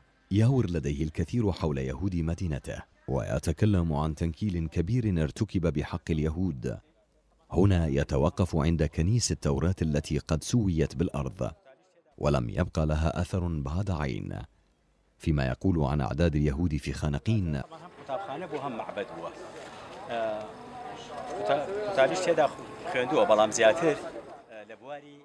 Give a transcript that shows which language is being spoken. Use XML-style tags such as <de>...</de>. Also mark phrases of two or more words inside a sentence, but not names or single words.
<ar>ياور لديه الكثير حول يهود مدينته، ويتكلم عن تنكيل كبير ارتكب بحق اليهود. هنا يتوقف عند كنيسة التوراة التي قد سويت بالأرض ولم يبقى لها أثر بعد عين، فيما يقول عن أعداد اليهود في خانقين:</ar> <ckb>قوتابیش تێدا خوێندووە بەڵام زیاتر لە بواری</ckb>